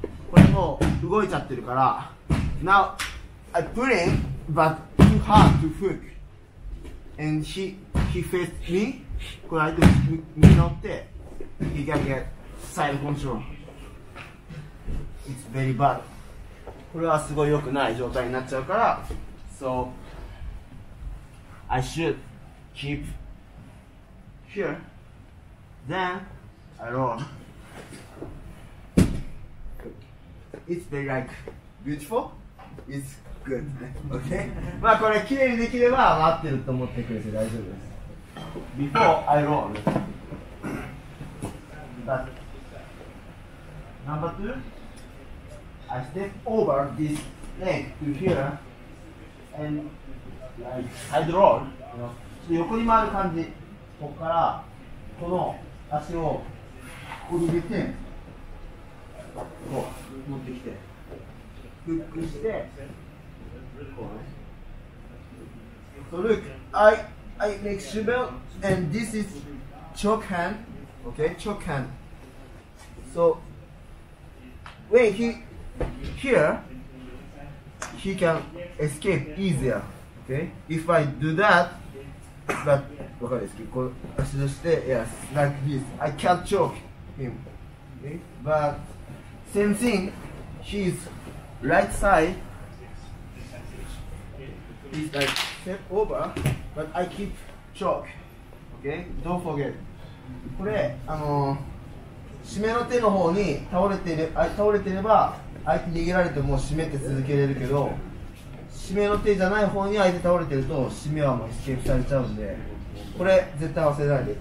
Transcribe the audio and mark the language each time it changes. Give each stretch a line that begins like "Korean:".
Japanese: これもう動いちゃってるから、
English: now I pull in, but too hard to hook, and he faced me.
Japanese: これ相手に乗って、
English: he can get side control. It's very bad.
Japanese: これはすごい良くない状態になっちゃうから、
English: so I should keep here, then I roll. It's very like beautiful. It's good. Okay?
Japanese: まあこれ綺麗にできれば合ってると思ってくれて大丈夫です。
English: Before I roll. But number 2, I step over this leg to here and like side roll.
Japanese: 横に回る感じ。ここからこの足をここに入れてこう持ってきてフックしてこうね。
English: So look, I make shoe and this is choke hand. Okay, choke hand. So when he here, he can escape easier. Okay, if I do that, but
Japanese: わかるですけど、こう足出して、
English: yes, like this. I can't choke him. Okay? But same thing, his right side is like step over, but I keep choke. Okay? Don't forget.
Japanese: これ締めの手の方に倒れていれば相手逃げられても締めて続けれるけど、締締めの手じゃない方に相手倒れてると締めはもうエスケープされちゃうんで、これ絶対忘れないで。